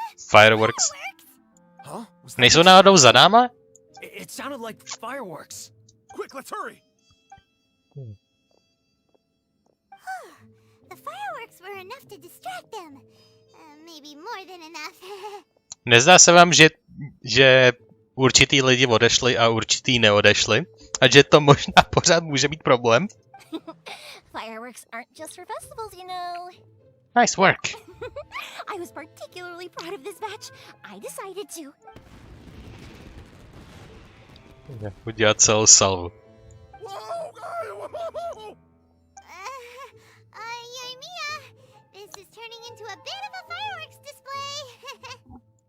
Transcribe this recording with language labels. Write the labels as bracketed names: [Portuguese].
[English] Fireworks. Huh? [Czech] Nejsou náhodou za náma? [English] It sounded like fireworks. Quick, let's hurry! The fireworks were enough to distract them. Maybe more than enough. [Czech] Nezdá se vám, že určitý lidi odešli a určitý neodešli? A že to možná pořád může být problém? [English] Fireworks aren't just for festivals, you know. Nice work. I was particularly proud of this batch. I decided to... [Czech] Udělat celou salvu. [English] Euthymia, this is turning into a bit of a fireworks display.